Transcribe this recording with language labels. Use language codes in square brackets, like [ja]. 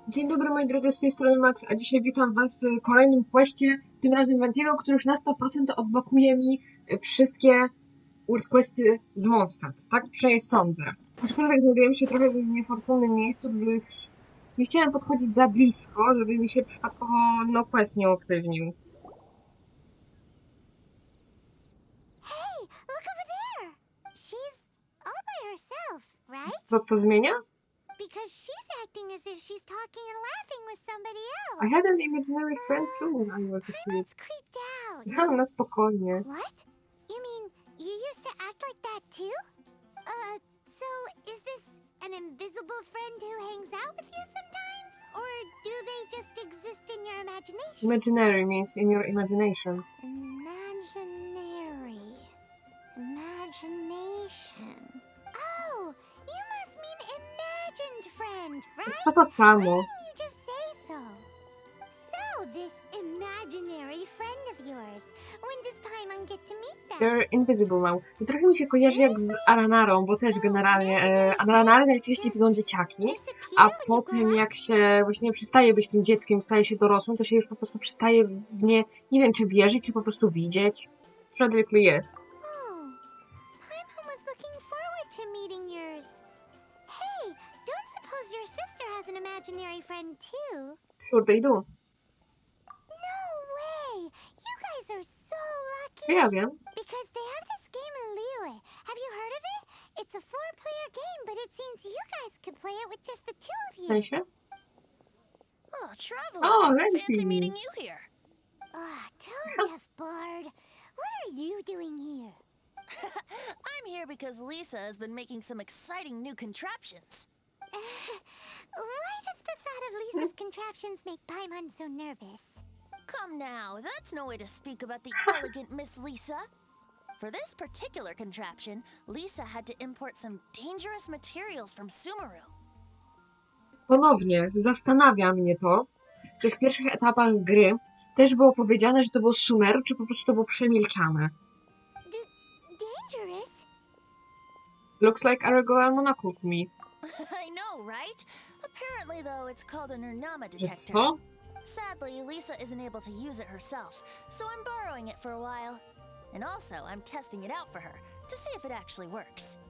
[pl] Dzień dobry moi drodzy, z tej strony Max, a dzisiaj witam was w kolejnym questie, tym razem Ventiego, który już na 100% odblokuje mi wszystkie World Questy z Mondstadt. Tak przynajmniej sądzę. Aczkolwiek znajdujemy się trochę w niefortunnym miejscu, gdyż nie chciałem podchodzić za blisko, żeby mi się przypadkowo no quest nie uaktywnił. [en] Hey, look over there! She's all by herself, right? [pl] Co to zmienia? [en] Because she's acting as if she's talking and laughing with somebody else. I had an imaginary friend too when I was a kid. Paimon's creeped out. [pl] Na spokojnie. [en] What? You mean you used to act like that too? So is this an invisible friend who hangs out with you sometimes? Or do they just exist in your imagination? Imaginary means in your imagination. Imaginary. Imagination. Oh, you must mean imagined friend, right? [pl] To samo. [en] Why didn't you just say so? So, this imaginary friend of yours. When does Paimon get to meet them? They're invisible now. [pl] To trochę mi się kojarzy jak z Aranarą, bo też generalnie Aranary najczęściej to są dzieciaki, a potem jak się właśnie przestaje być tym dzieckiem, staje się dorosłym, to się już po prostu przestaje w nie wiem czy wierzyć, czy po prostu widzieć. [en] Practically yes. Oh, Paimon was looking forward to meeting yours. Hey, don't suppose your sister has an imaginary friend too? Sure they do. No way! You guys are so lucky! [pl] Ja wiem. [en] Because they have this game in Liyue. Have you heard of it? It's a 4-player game, but it seems you guys could play it with just the 2 of [pl] W [en] you. [pl] sensie? [en] Oh, Traveler! Oh, Fancy Venti. meeting you here. Tone deaf Bard. What are you doing here? I'm here because Lisa has been making some exciting new contraptions. Why does the thought of Lisa's contraptions make Paimon so nervous? Come now, that's no way to speak about the elegant Miss Lisa. For this particular contraption, Lisa had to import some dangerous materials from Sumeru. [pl] Ponownie zastanawia mnie to, czy w pierwszych etapach gry też było powiedziane, że to było Sumeru, czy po prostu to było przemilczane. [en] Dangerous? Looks like Aragoa Monocle to me. I know, right? Apparently, though, it's called an Urnama [pl] Że [en] detector. [pl] co? [en] Sadly, Lisa isn't able to use it herself, so I'm borrowing it for a while. And also, I'm testing it out for her, to see if it actually works.